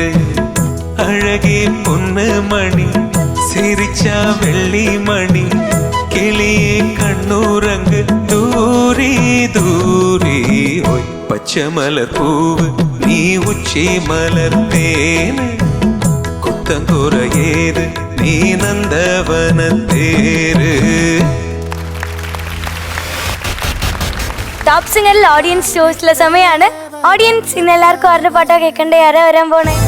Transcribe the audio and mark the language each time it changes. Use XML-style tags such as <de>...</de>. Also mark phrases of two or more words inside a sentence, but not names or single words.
<ta>அழகே பொண்ணு மணி சிரிச்சா வெள்ளி மணி கிளியே கண்ணுறங்கு தூரி தூரி. பச்சமலர்ப்பூவு நீ உச்சி மலர்த்தேனு குத்தங்குறையேது நீ நந்தவனத்தேர்.</ta> <ml>ടോപ്പ് സിംഗറിൽ ഓഡിയൻസ് ചോദിച്ചുള്ള സമയമാണ്. ഓഡിയൻസ് ഇന്ന് എല്ലാവർക്കും ആരുടെ പാട്ടാ കേൾക്കണ്ടേ? ആരാ വരാൻ പോണേ?</ml>